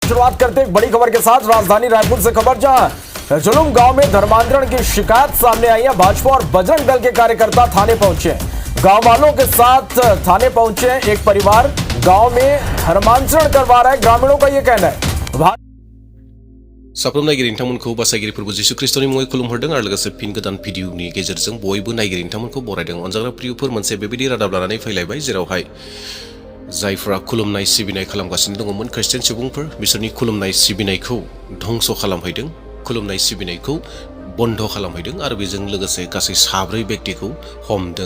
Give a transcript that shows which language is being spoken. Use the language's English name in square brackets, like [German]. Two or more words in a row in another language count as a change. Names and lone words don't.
[Hindi] शुरुआत करते एक बड़ी खबर के साथ राजधानी रायपुर से खबर, जहां जुलूम गांव में धर्मांतरण की शिकायत सामने आई है। भाजपा और बजरंग दल के कार्यकर्ता थाने पहुंचे, गांव वालों के साथ थाने पहुंचे। एक परिवार गांव में धर्मांतरण करवा रहा है, ग्रामीणों का यह कहना है। [Bodo] साफ्रोम नायगिरि नोंथांमोनखौ बासायगिरि फोरबो जिसु ख्रिस्टनि मुङै खुलुमहरदों आरो लोगोसे फिन गोदान भिडिअनि गेजेरजों बयबो नायगिरि नोंथांमोनखौ बरायदों। अनजाग्रा प्रियफोर, मोनसे बेबायदि रादाब लानानै फैलायबाय जेरावहाय जायफोरा खुलुमनाय सिबिनाय खालामगासिनो दङमोन ख्रिस्टियान सुबुंफोर, बिसोरनि खुलुमनाय सिबिनायखौ धंस खालामहैदों, खुलुमनाय सिबिनायखौ बन्द खालामहैदों आरो बेजों लोगोसे गासै 7 व्यक्तिखौ हमदों।